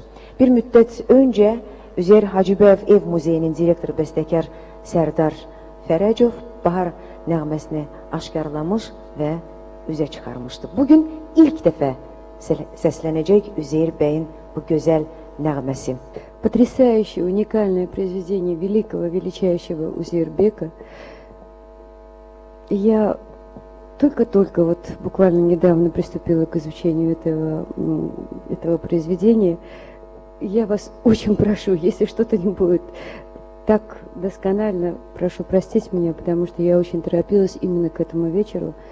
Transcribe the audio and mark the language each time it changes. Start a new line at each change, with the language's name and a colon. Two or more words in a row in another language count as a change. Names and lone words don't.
Azerbaijani: Bir müddət öncə Üzeyir Hacıbəyev Ev Muzeyinin direktoru bəstəkar Sərdar Fərəcov Bahar nəğməsini aşkarlamış və üzə çıxarmışdı. Bugün ilk dəfə səslənəcək Üzeyir bəyin bu gözəl nəğməsi.
Russian: Потрясающее, уникальное произведение великого, величайшего Узейирбека. Я только-только вот буквально недавно приступила к изучению этого произведения. Я вас очень прошу, если что-то не будет так досконально, прошу простить меня, потому что я очень торопилась именно к этому вечеру.